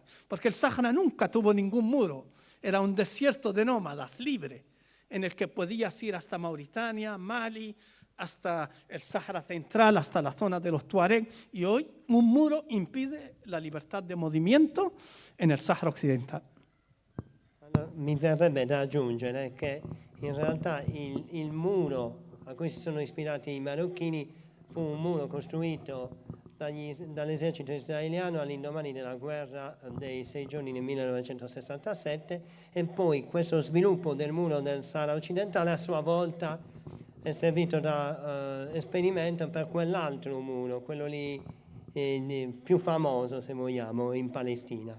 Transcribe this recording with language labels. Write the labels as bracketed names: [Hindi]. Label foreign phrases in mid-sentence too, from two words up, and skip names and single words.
[Spanish] Porque el Sáhara nunca tuvo ningún muro, era un desierto de nómadas libre, en el que podías ir hasta Mauritania, Mali, hasta el Sáhara Central, hasta la zona de los Tuareg, y hoy un muro impide la libertad de movimiento en el Sáhara Occidental. [Italian] Allora, mi verrebbe da aggiungere che in realtà il muro a cui si sono ispirati i marocchini fu un muro costruito dall'esercito israeliano all'indomani della guerra dei 6 giorni nel 1967 e poi questo sviluppo del muro del Sahara occidentale a sua volta è servito da esperimento per quell'altro muro, quello lì più famoso se vogliamo in Palestina.